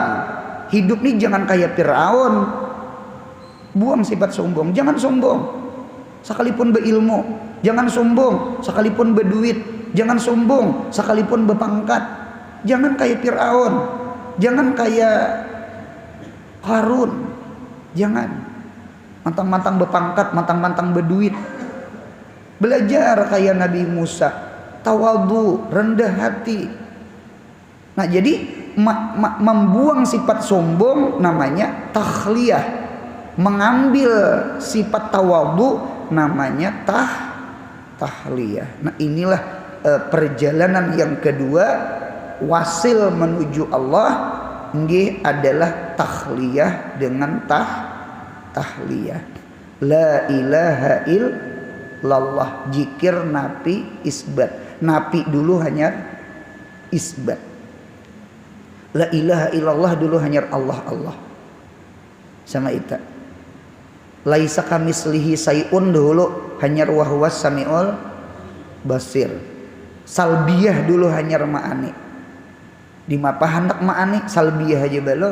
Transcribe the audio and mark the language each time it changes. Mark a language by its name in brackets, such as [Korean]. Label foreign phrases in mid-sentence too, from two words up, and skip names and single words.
[Indonesian] Hidup ini jangan kayak Fir'aun. Buang sifat sombong, jangan sombong sekalipun berilmu, jangan sombong sekalipun berduit, jangan sombong sekalipun berpangkat, jangan kayak Fir'aun, jangan kayak Qarun, jangan mantang-mantang berpangkat, mantang-mantang berduit. Belajar kayak Nabi Musa, tawadhu, rendah hati. Nah, jadi membuang sifat sombong namanya takhliyah. Mengambil sifat tawadhu namanya tahliyah. Nah, inilah perjalanan yang kedua, wasil menuju Allah adalah tahliyah dengan tahliyah. [Arabic] لا إله إلا الله ذكر نفي إثبات. [Indonesian] Nafi dulu hanya isbat. [Arabic] لا إله إلا الله [Indonesian] dulu hanya Allah. Sama itu. [Arabic] ليس كمثله شيء [Indonesian] dulu hanya [Arabic] وهو السميع البصير. [Indonesian] Salbiyah dulu hanya ma'ani. Di mapa hendak ma'ani, salbiyah aja belum.